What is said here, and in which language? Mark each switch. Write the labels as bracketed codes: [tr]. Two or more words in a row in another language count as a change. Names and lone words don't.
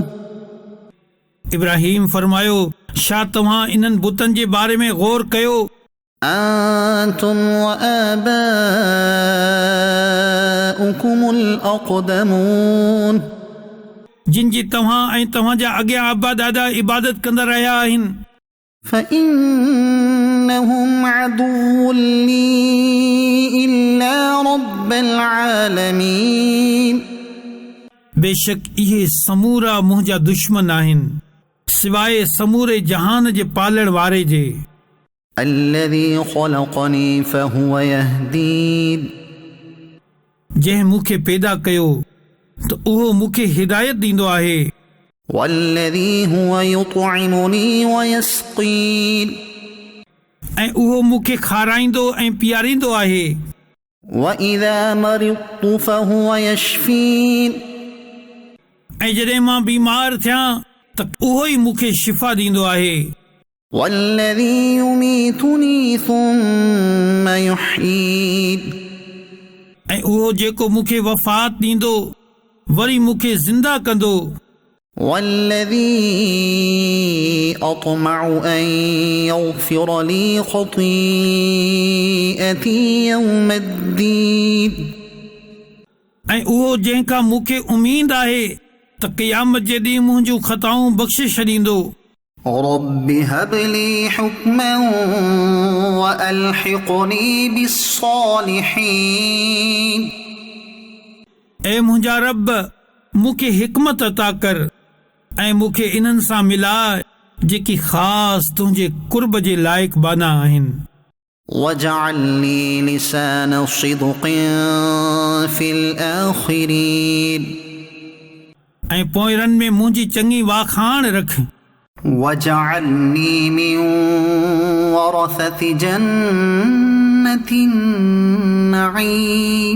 [sd] इब्राहिम फरमायो छा तव्हां इन्हनि बुतनि जे बारे में गौर कयो? [ar] أنتم وآباؤكم الأقدمون [sd] जिन जी तव्हां ऐं तव्हांजा अॻियां अबा दादा इबादत कंदा रहिया आहिनि। [ar] فإنهم عدو لي إلا رب العالمين [sd] बेशक इहे समूरा मुंहिंजा दुश्मन आहिनि सिवाय समूरे जहान जे पालण वारे जे। [ar] الذي خلقني فهو يهدين [sd] जंहिं मूंखे पैदा कयो त उहो मूंखे हिदायत ॾींदो आहे। [ar] والذي هو يطعمني ويسقين [sd] ऐं उहो मूंखे खाराईंदो ऐं पीआरींदो आहे। [ar] وإذا مرضت فهو يشفين [sd] ऐं जॾहिं मां बीमार थियां त उहो ई मूंखे शिफ़ा ॾींदो आहे। [ar] والذي يميتني ثم يحيين [sd] ऐं उहो जेको मूंखे वफ़ात ॾींदो वरी मूंखे ज़िंदा कंदो। [ar] والذي أطمع أن يغفر لي خطيئتي يوم الدين [sd] ऐं उहो जंहिंखां मूंखे उमीद आहे त क़यामत जे ॾींहुं मुंहिंजूं ख़ताऊं बख़्शे छॾींदो। [ar] رب هب لي حكما وألحقني بالصالحين [sd] ऐं मुंहिंजा रब मूंखे हिकमत अता कर ऐं मूंखे इन्हनि सां मिलाए जेकी ख़ासि तुंहिंजे कुर्ब जे लाइक़ बाना आहिनि। [ar] واجعل لي لسان صدق في الآخرين [sd] ऐं पोइरनि में मुंहिंजी चङी वाखाण रख। [ar] واجعلني من ورثة جنة النعيم